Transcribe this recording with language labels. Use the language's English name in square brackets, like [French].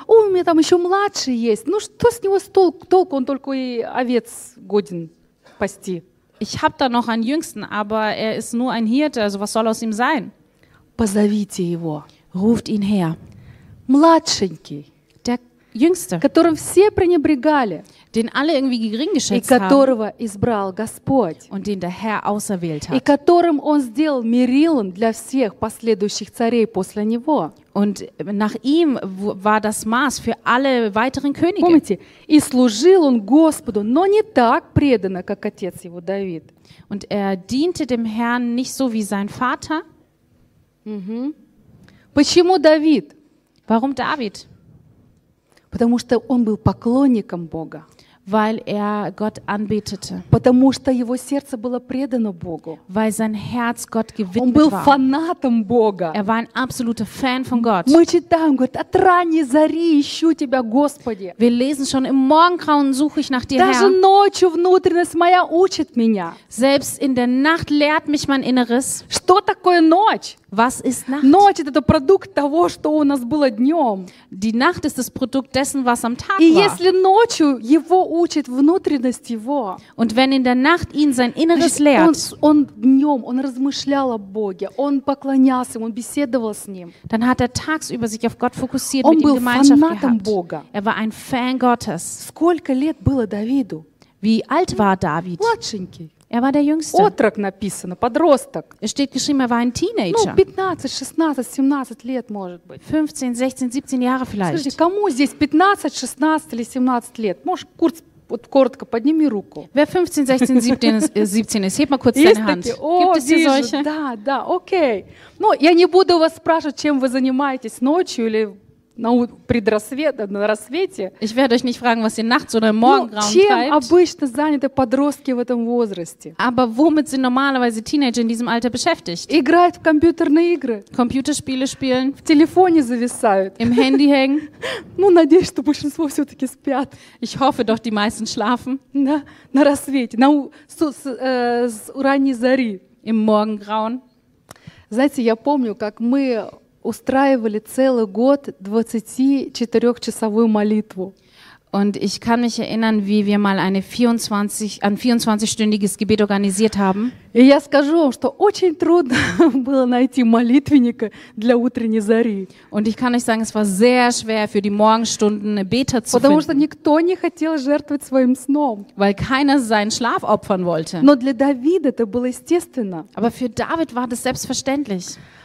[Russian] О, у меня там еще младший есть. Ну что с него толку? Он только и овец годен пасти. [German] Ich habe da noch einen Jüngsten, aber er ist nur ein Hirte. Also was soll aus ihm sein? [Russian] Позовите его. [German] Ruft ihn her. [Russian] Младшенький. [German] Der Jüngste. [Russian] Которым все пренебрегали. [German] Den alle irgendwie gering geschätzt [Russian] и которого избрал Господь. [German] Und den der Herr auserwählt hat. [Russian] И которым он сделал мерилом для всех последующих царей после него. [German] Und nach ihm war das Maß für alle weiteren Könige. [Russian] Помните, и служил он Господу, но не так преданно, как отец его Давид. [German] Und er diente dem Herrn nicht so wie sein Vater. [Russian] Mm-hmm. Почему Давид? [German] Warum David? [Russian] Потому что он был поклонником Бога. [German] Weil Gott anbetete. [Russian] Потому что его сердце было предано Богу. [German] Weil sein Herz Gott gewidmet [Russian] он был [German] war. [Russian] Фанатом Бога. [German] Er war ein absoluter Fan von Gott. [Russian] Мы читаем, говорит, от ранней зари ищу тебя, Господи. [German] Wir lesen schon, im Morgengrauen suche ich nach dir, [Russian] Даже [German] Herr. [Russian] Даже ночью внутренность моя учит меня. [German] Selbst in der Nacht lehrt mich mein Inneres. [Russian] Что такое ночь? [German] Was ist Nacht? [Russian] Ночь – это продукт того, что у нас было днем. [German] Die Nacht ist das Produkt dessen, was am Tag [Russian] И [German] war. [Russian] Если ночью его учит внутренность его. [German] Und wenn in der Nacht ihn sein Inneres lehrt. [Russian] Он днем, он размышлял о Боге, он поклонялся ему, он беседовал с ним. [German] Dann hat tagsüber sich auf Gott fokussiert, [Russian] он [German] mit ihm Gemeinschaft [Russian] fanatом [German] gehabt. [Russian] Бога. [German] Er war ein Fan Gottes. [Russian] Сколько лет было Давиду? [German] Wie alt war David? [Russian] Младшенький. [German] Er war der Jüngste. [Russian] Отрок написано, подросток. [German] Es steht geschrieben, er war ein Teenager. [Russian] Ну, 15, 16, 17 лет, может быть. [German] 15, 16, 17 Jahre vielleicht. [Russian] Скажите, кому здесь 15, 16 или 17 лет? Можешь курс, вот, коротко, подними руку. [German] Wer 15, 16, 17 ist, heb mal kurz deine Hand. Gibt es hier solche? [Russian] Да, да, окей. Ну, я не буду вас спрашивать, чем вы занимаетесь ночью или... На рассвете. [German] Ich werde euch nicht fragen, was ihr nachts oder Morgengrauen treibt. [Russian] Чем обычно заняты подростки в этом возрасте? [German] Aber womit sind normalerweise Teenager in diesem Alter beschäftigt? [Russian] Играют в компьютерные игры. [German] Computerspiele spielen. [Russian] В телефоне зависают. [German] Im Handy hängen. [Russian] Ну, надеюсь, что большинство все-таки спят. [German] Ich hoffe doch, die meisten schlafen. [Russian] На рассвете, с ранней зари. [German] Im Morgengrauen. [Russian] Знаете, я помню, как мы устраивали целый год 24-часовую молитву. [German] Und ich kann mich erinnern, wie wir mal ein 24-stündiges Gebet organisiert haben. [Russian] И я скажу вам, что очень трудно было найти молитвенника для утренней зари. [German] Und ich kann euch sagen, es war sehr schwer für die Morgenstunden Beter zu [Russian] Потому Потому что никто не хотел жертвовать своим сном. [German] Weil keiner seinen Schlaf opfern wollte. [Russian] Но для Давида это было естественно. [German] Aber für David war das selbstverständlich.